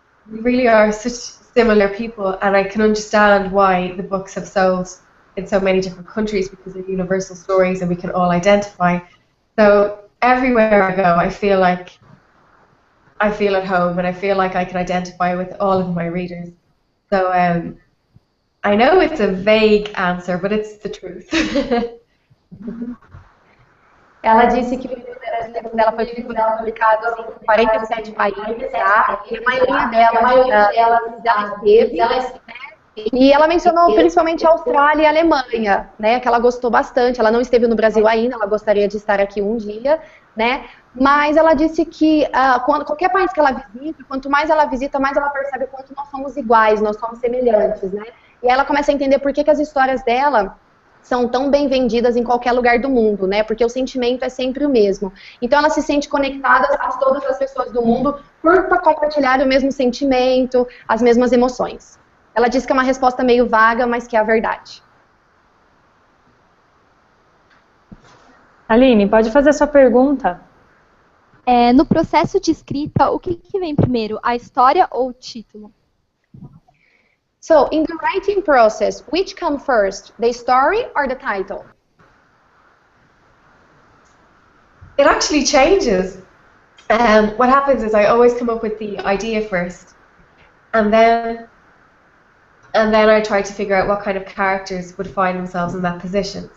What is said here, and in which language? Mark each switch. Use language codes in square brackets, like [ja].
[en] We really are such similar people, and I can understand why the books have sold in so many different countries, because they're universal stories and we can all identify. So everywhere I go, I feel at home, and I feel like I can identify with all of my readers. So I know it's a vague answer, but it's the truth. [pt] Ela disse que o livro dela foi publicado em 47 países, tá? E a maioria delas esteve. E ela mencionou principalmente a Austrália e a Alemanha, né, que ela gostou bastante. Ela não esteve no Brasil ainda, ela gostaria de estar aqui um dia, né, mas ela disse que qualquer país que ela visita, quanto mais ela visita, mais ela percebe o quanto nós somos iguais, nós somos semelhantes, né, e aí ela começa a entender por que as histórias dela são tão bem vendidas em qualquer lugar do mundo, né, porque o sentimento é sempre o mesmo. Então ela se sente conectada a todas as pessoas do mundo por compartilhar o mesmo sentimento, as mesmas emoções. Ela disse que é uma resposta meio vaga, mas que é a verdade. Aline, pode fazer a sua pergunta. No processo de escrita, o que vem primeiro, a história ou o título? [en] So, in the writing process, which come first, the story or the title? It actually changes. What happens is I always come up with the idea first, and then I try to figure out what kind of characters would find themselves in that position.